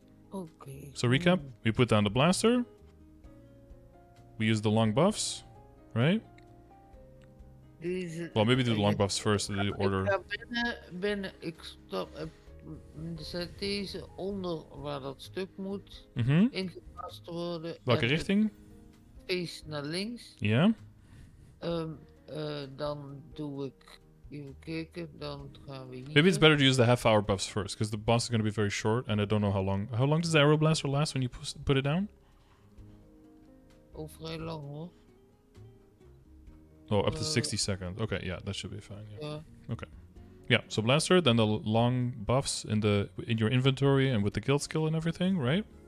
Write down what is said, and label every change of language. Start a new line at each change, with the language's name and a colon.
English: Okay. So recap, we put down the blaster. We use the long buffs, right? Well, maybe do the long buffs first, in the order.
Dutch: Ik stop... Zet deze onder waar dat stuk moet ingepast worden. Welke richting? Face naar links. Ja. Dan doe ik... Even kijken, dan gaan we hier.
English: Maybe it's better to use the half-hour buffs first, because the boss is going to be very short, and I don't know how long. How long does the arrow blaster last when you put it down?
Dutch: Oh, vrij lang hoor.
English: Oh, up to 60 seconds. Okay, yeah, that should be fine. Yeah. Yeah. Okay. Yeah, so blaster, then the long buffs in your inventory and with the guild skill and everything, right?